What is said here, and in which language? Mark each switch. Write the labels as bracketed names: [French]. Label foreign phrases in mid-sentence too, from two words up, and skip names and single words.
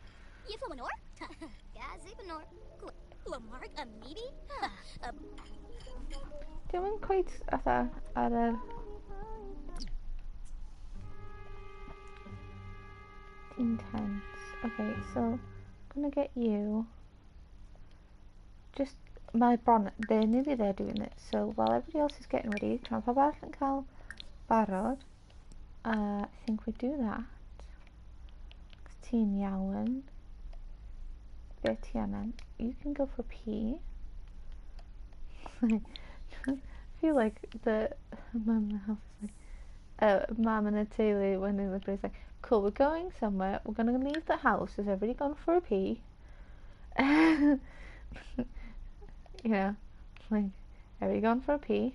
[English] Doing quite at a intense. Okay, so I'm gonna get you. Just my bonnet. They're nearly there doing it. So while everybody else is getting ready, try and pop and [Welsh] cael barod. [English] I think we do that. [Welsh] Ti'n iawn. Be ti angen? [English] You can go for pee. I feel like the mum in the house is like, mum and a teulu when in the place like, cool, we're going somewhere. We're gonna leave the house. Has everybody gone for a pee? You know, like, everybody gone for a pee?